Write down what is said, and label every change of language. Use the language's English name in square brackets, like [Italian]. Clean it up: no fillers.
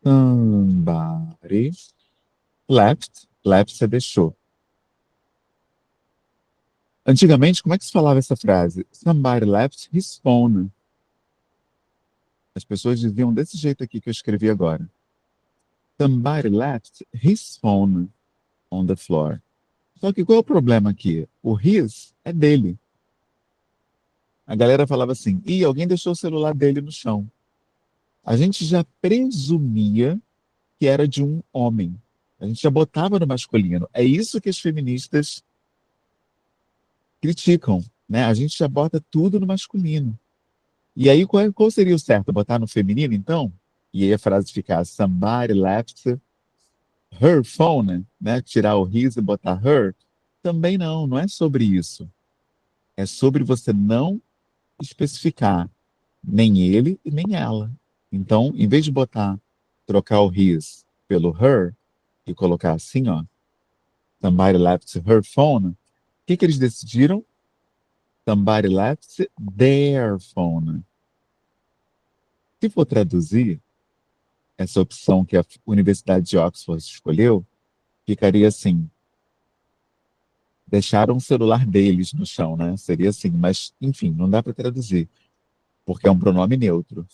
[English] Somebody left [Portuguese] você deixou. Antigamente, como é que se falava essa frase? [English] Somebody left his phone. [Portuguese] As pessoas diziam desse jeito aqui que eu escrevi agora. [English] Somebody left his phone on the floor. [Portuguese] Só que qual é o problema aqui? O his é dele. A galera falava assim: ih, alguém deixou o celular dele no chão. A gente já presumia que era de um homem. A gente já botava no masculino. É isso que as feministas criticam, né? A gente já bota tudo no masculino. E aí, qual seria o certo? Botar no feminino, então? E aí a frase ficar [English] somebody left her phone, [Portuguese] né? Tirar o his e botar her? Também não, não é sobre isso. É sobre você não especificar nem ele e nem ela. Então, em vez de trocar o his pelo her e colocar assim, ó, [English] somebody left her phone, [Portuguese] o que que eles decidiram? [English] Somebody left their phone. [Portuguese] Se for traduzir, essa opção que a Universidade de Oxford escolheu, ficaria assim: deixaram o celular deles no chão, né? Seria assim, mas enfim, não dá para traduzir, porque é um pronome neutro.